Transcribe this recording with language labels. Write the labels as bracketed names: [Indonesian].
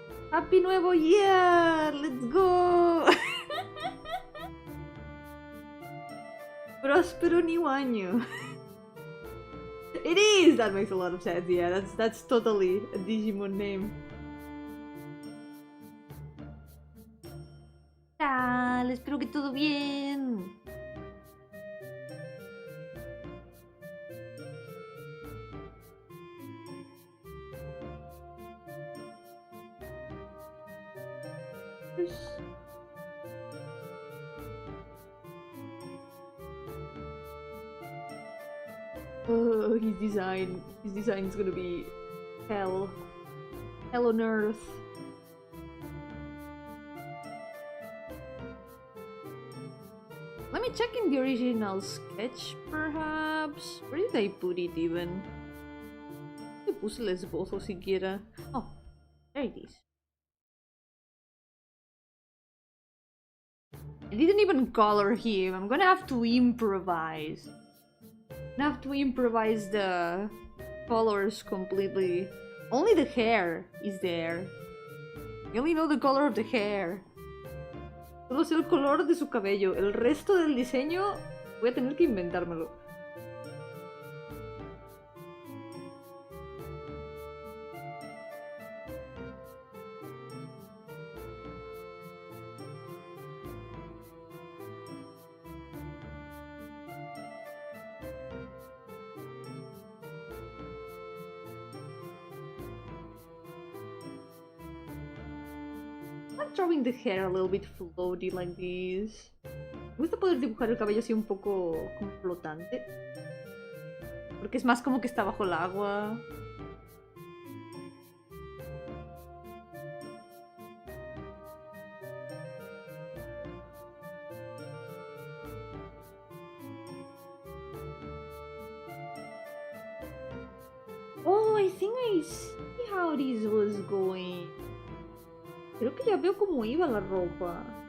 [English] Happy Nuevo Year! Let's go! Prospero new año. It is! That makes a lot of sense, yeah. That's totally a Digimon name. [Spanish] Tal, espero que todo bien. [English] Oh, his design is gonna be hell on earth. Let me check in the original sketch, perhaps. Where did I put it even? [Spanish] ¿Dónde puse el esbozo siquiera? [English] Oh, there it is. I didn't even color him. I'm gonna have to improvise. I'm gonna have to improvise the colors completely. Only the hair is there. I only know the color of the hair. [Spanish] Solo sé el color de su cabello. El resto del diseño voy a tener que inventármelo. [English] I'm drawing the hair a little bit floaty like this. [Spanish] Me gusta poder dibujar el cabello así un poco como flotante. Porque es más como que está bajo el agua. [English] Oh, I think I see how this was going. [Spanish] Creo que ya veo cómo iba la ropa.